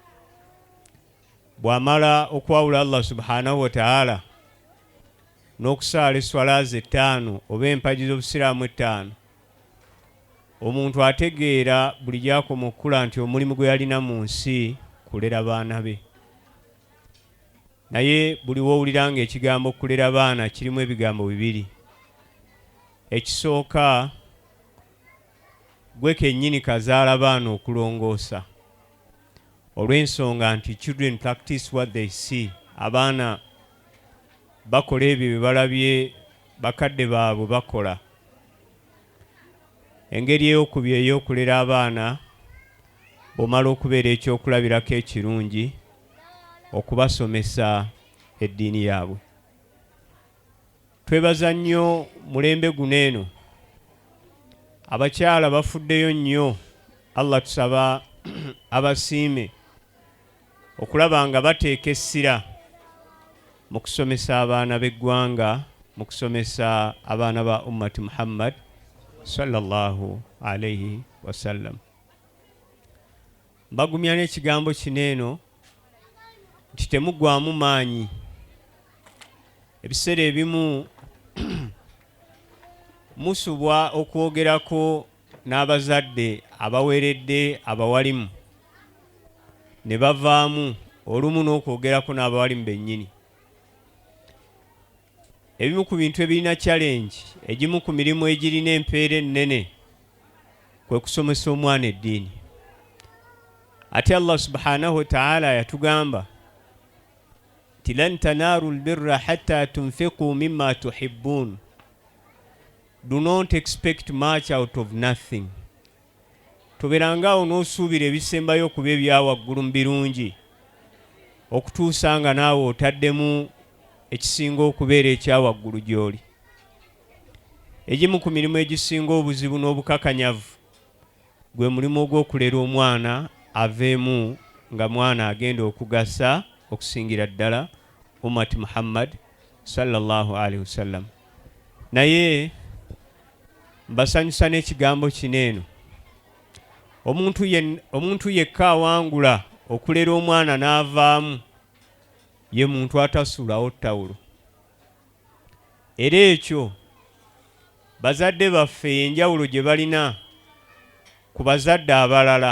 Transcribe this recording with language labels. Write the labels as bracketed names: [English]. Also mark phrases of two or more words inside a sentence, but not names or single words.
[Ganda] bw'amala okwawula [Arabic] الله سبحانه وتعالى [Ganda] n'okusaala eswalaazi 5 oba empagi z'obusiraamu 5, omuntu ategeera buli gy'akoma okukula nti omulimu gwe yalina mu nsi kulera baana be. Naye buli w'owulira ng'ekigambo kulera baana kirimu ebigambo bibiri. Ekisooka, gwe kennyini kazaala baana okulongoosa, olw'ensonga nti [English] children practice what they see. [Ganda] Abaana bakola ebyo bye balabye bakadde baabwe bakola. Engeri ey'okubiri ey'okulera abaana bw'omala okubeera ekyokulabirako ekirungi, okubasomesa eddiini yaabwe. Twebaza nnyo mulembe guneeno abakyala bafuddeyo nnyo. Allah tusaba abasiime okulaba nga bateeka essira mu kusomesa abaana b'eggwanga, mu kusomesa abaana ba [Arabic] أمة محمد صلى الله عليه وسلم. [Ganda] Mbagumya n'ekigambo kineeno nti temuggwaamu maanyi. Ebiseera ebimu musubwa okwogerako n'abazadde abaweredde abawalimu ne bavaamu olumu n'okwogerako n'abawalimu bennyini. Ebimu ku bintu ebirina challenge, egimu ku mirimu egirina empeera ennene kwe kusomesa omwana eddiini. Ate [Arabic] الله سبحانه وتعالى [Ganda] yatugamba nti [Arabic] لن تنالوا البر حتى تنفقوا مما تحبون. [English] Do not expect much out of nothing. [Ganda] Toberangaawo n'osuubira ebisembayo okuba ebyawaggulu mu birungi okutuusa nga naawe otaddemu ekisinga okubeera ekyawaggulu gy'oli. Egimu ku mirimu egisinga obuzibu n'obukakanyavu gwe mulimu ogw'okulera omwana aveemu nga mwana agenda okugasa okusingira ddala [Arabic] أمة محمد صلى الله عليه وسلم. [Ganda] Naye mbasanyusa n'ekigambo kineeno, omuntu yekka awangula okulera omwana n'avaamu ye muntu atasuulawo ttawulo. Era ekyo bazadde baffe enjawulo gye balina ku bazadde abalala.